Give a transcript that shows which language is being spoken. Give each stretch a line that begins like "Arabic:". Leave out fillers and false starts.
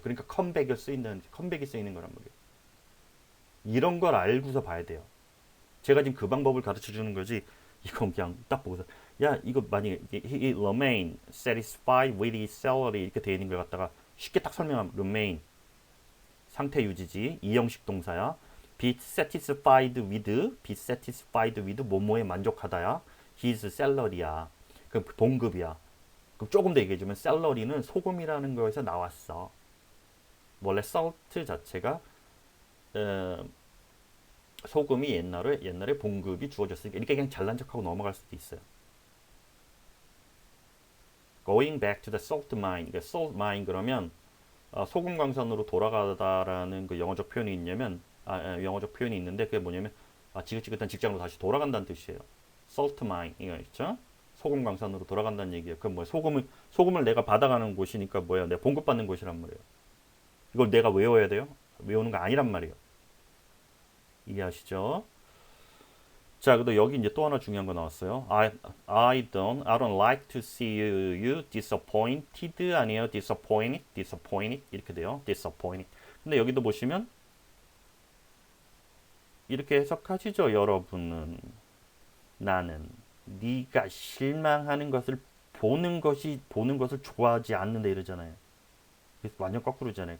Korean: 그러니까 컴백이 쓰이는 거란 말이에요. 이런 걸 알고서 봐야 돼요. 제가 지금 그 방법을 가르쳐 주는 거지. 이건 그냥 딱 보고서 야 이거 만약에
English: he remain satisfied with his salary
Korean: 이렇게 되어 있는 걸 갖다가 쉽게 딱 설명하면 remain 상태 유지지 이형식 동사야. be satisfied with 뭐뭐에 만족하다야. his salary야. 그 봉급이야. 그럼 조금 더 얘기해주면 샐러리는 소금이라는 거에서 나왔어. 원래 salt 자체가 소금이 옛날에 봉급이 주어졌으니까 이렇게 그냥 잘난 척하고 넘어갈 수도 있어요.
English: Going back to the salt mine.
Korean: 그러니까 salt mine 그러면 소금 광산으로 돌아가다라는 그 영어적 표현이 있냐면 영어적 표현이 있는데 그게 뭐냐면 지긋지긋한 직장으로 다시 돌아간다는 뜻이에요. salt mine 이거 있죠? 소금 광산으로 돌아간다는 얘기예요. 그럼 뭐야? 소금을 내가 받아가는 곳이니까 뭐야? 내가 봉급받는 곳이란 말이에요. 이걸 내가 외워야 돼요? 외우는 거 아니란 말이에요. 이해하시죠? 자, 그리고 여기 이제 또 하나 중요한 거 나왔어요.
English: I don't like to see you disappointed
Korean: 아니에요? disappointed 이렇게 돼요. disappointed. 근데 여기도 보시면 이렇게 해석하시죠, 여러분은. 나는 네가 실망하는 것을 보는 것을 좋아하지 않는다 이러잖아요. 그래서 완전 거꾸로잖아요.